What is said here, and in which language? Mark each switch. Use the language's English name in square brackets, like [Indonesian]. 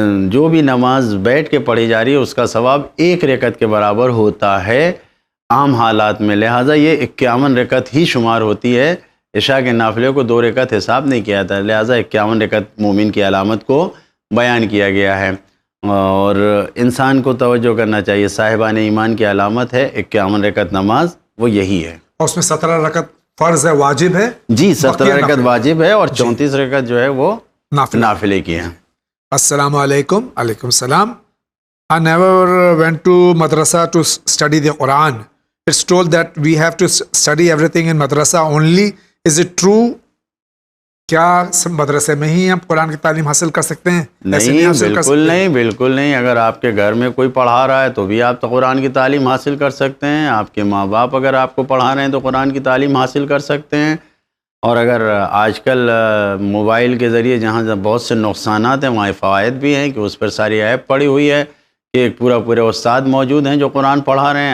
[Urdu] جو بھی نماز بیٹھ کے پڑھی جا رہی ہے اس کا ثواب 1 رکعت کے برابر ہوتا ہے عام حالات میں، لہٰذا یہ 51 رکعت ہی شمار ہوتی ہے، عشاء کے نافلے کو 2 رکعت حساب نہیں کیا جاتا، لہٰذا 51 رکعت مومن کی علامت کو بیان کیا گیا ہے، اور انسان کو توجہ کرنا چاہیے، صاحبان ایمان کی علامت ہے 51 رکعت نماز، وہ یہی ہے، اور اس میں 17 رکعت فرض ہے، واجب ہے، جی 17 رکعت واجب ہے اور 34 رکعت جو ہے وہ نافلے کی ہیں۔ السلام علیکم۔ علیکم السلام۔ [English] I never went to madrasa to study the Quran. it's told that we have to study everything in madrasa only. Is it true? [Urdu] کیا مدرسے میں ہی ہم قرآن کی تعلیم حاصل کر سکتے ہیں؟ نہیں، بالکل نہیں. اگر آپ کے گھر میں کوئی پڑھا رہا ہے تو بھی آپ تو قرآن کی تعلیم حاصل کر سکتے ہیں. آپ کے ماں باپ اگر آپ کو پڑھا رہے ہیں تو قرآن کی تعلیم حاصل کر سکتے ہیں. اور اگر آج کل موبائل کے ذریعے جہاں بہت سے نقصانات ہیں وہاں فوائد بھی ہیں کہ اس پر ساری ایپ پڑی ہوئی ہے کہ ایک پورے استاد موجود ہیں جو قرآن پڑھا رہے ہیں.